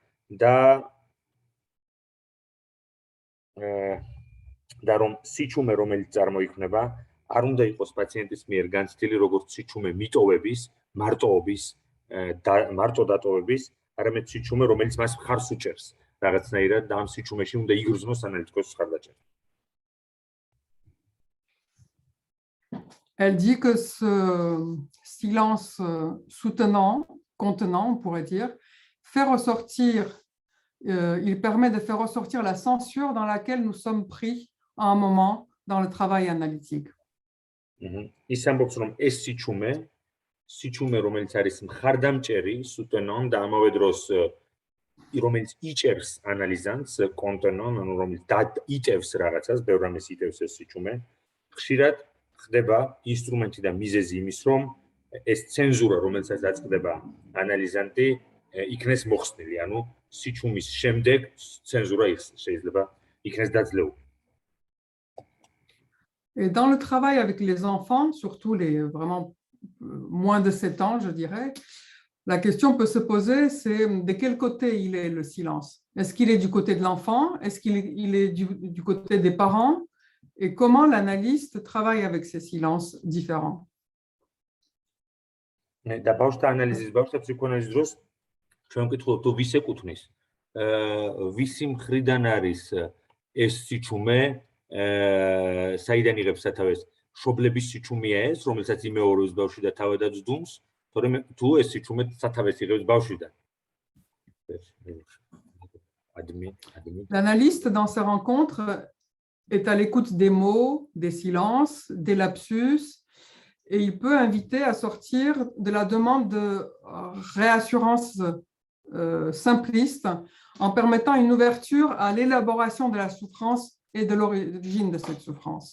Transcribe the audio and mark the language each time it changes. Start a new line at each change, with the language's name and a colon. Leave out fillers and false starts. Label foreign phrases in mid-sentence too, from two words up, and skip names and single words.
Georgian: და რომ სიჩუმე, რომელიც წარმოიქმნება, არ უნდა იყოს პაციენტის მიერ განცდილი როგორც სიჩუმე მიტოვების, მარტო დატოვების, არამედ სიჩუმე, რომელიც მას მხარს უჭერს რაღაცნაირად და ამ სიჩუმეში უნდა იგრძნოს ანალიტიკოსის მხარდაჭერა.
French: Elle dit que ce silence soutenant, contenant, on pourrait dire, il permet de faire ressortir la censure dans laquelle nous sommes pris à un moment dans le travail analytique.
Georgian: ის ამბობს, რომ ეს სიჩუმე, რომელიც არის მხარდამჭერი, სუტენონ და ამავე დროს რომელიც იჭერს ანალიზანტს, კონტენონ, ანუ რომელიც იტევს რაღაცას, ბევრ რამეს იტევს ეს სიჩუმე, ხშირად ხდება ინსტრუმენტი და მიზეზი იმის, რომ ეს ცენზურა, რომელსაც აწყდება ანალიზანტი, იქნეს მოხსნილი, ანუ სიჩუმის შემდეგ ცენზურა შეიძლება იქნეს დაძლეული.
French: Et dans le travail avec les enfants, surtout les vraiment moins de 7 ans, je dirais, la question peut se poser, c'est de quel côté il est le silence? Est-ce qu'il est du côté de l'enfant? Est-ce qu'il est du côté des parents? Et comment l'analyste travaille avec ces silences différents?
Georgian: და ბავშვთა ანალიზის ფსიქოანალიზის დროს ჩვენ ვკითხულობთ, ვის ეკუთვნის, ვისი მხრიდან არის ეს სიჩუმე, საიდან იღებს სათავეს? მშობლების სიჩუმეა ეს, რომელსაც იმეორებს ბავშვი და თავადაც ძდუმს, თორემ თუ ეს სიჩუმე სათავეს იღებს ბავშვიდან.
French: L'analyste, dans ses rencontres, est à l'écoute des mots, des silences, des lapsus, et il peut inviter à sortir de la demande de réassurance simpliste en permettant une ouverture à l'élaboration de la souffrance et de l'origine de cette souffrance.